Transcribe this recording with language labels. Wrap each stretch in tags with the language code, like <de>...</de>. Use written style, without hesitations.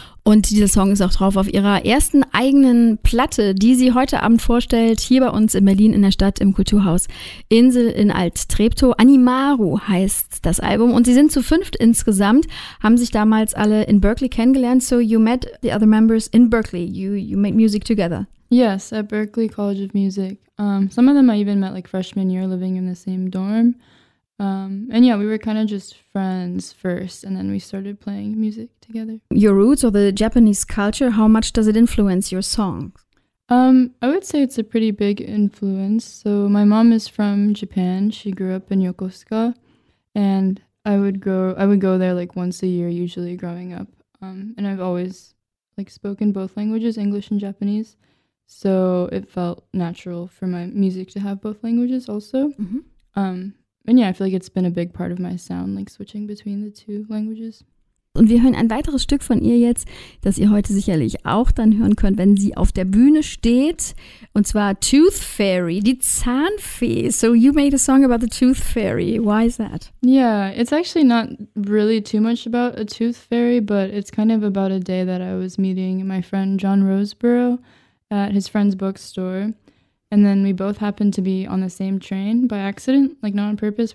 <de>Und dieser Song ist auch drauf auf ihrer ersten eigenen Platte, die sie heute Abend vorstellt, hier bei uns in Berlin in der Stadt im Kulturhaus Insel in Alt-Treptow. Animaru heißt das Album und sie sind zu fünft insgesamt, haben sich damals alle in Berkeley kennengelernt.</de> <en>So you met the other members in Berkeley, you made music together. Yes, at Berkeley College of Music. Some of them I even met like freshman year living in the same dorm. And yeah, we were kind of just friends first, and then we started playing music together. Your roots or the Japanese culture, how much does it influence your songs? I would say it's a pretty big influence. So my mom is from Japan. She grew up in Yokosuka, and I would go there like once a year, usually growing up. And I've always like spoken both languages, English and Japanese. So it felt natural for my music to have both languages also. Mm-hmm. And yeah, I feel like it's been a big part of my sound, like switching between the two languages.</en> <de>Und wir hören ein weiteres Stück von ihr jetzt, das ihr heute sicherlich auch dann hören könnt, wenn sie auf der Bühne steht. Und zwar Tooth Fairy, die Zahnfee.</de> <en>So you made a song about the Tooth Fairy. Why is that? Yeah, it's actually not really too much about a Tooth Fairy, but it's kind of about a day that I was meeting my friend John Roseborough at his friend's bookstore. And then we both happened to be on the same train by accident, like not on purpose.</en>